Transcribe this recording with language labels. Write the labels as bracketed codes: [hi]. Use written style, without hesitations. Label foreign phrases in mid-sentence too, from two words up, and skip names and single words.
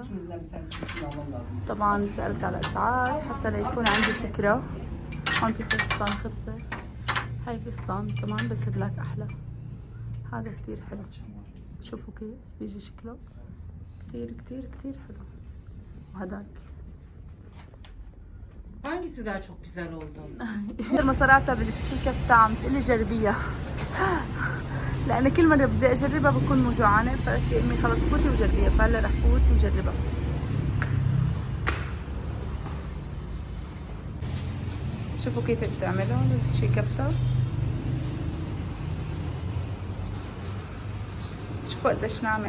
[ar] طبعا سألت على الأسعار حتى ليكون عندي فكرة. هون في فستان خطبة، هاي فستان كمان بس هدلاك أحلى، هذا كتير حلو. شوفوا كيف بيجي شكله، كتير حلو. وهداك [tr] Hangisi daha çok güzel oldu? [ar] لما صرعتها بالتشي كفتة عم تقلي جربيها لأن كل مرة بدي أجربها بكون موجوعانة، فقالت لي أمي خلص فوتي وجربيها، فهلا رح فوت وجربها. شوفوا كيف بتعملها التشي كفتة، شوفوا قديش ناعمة.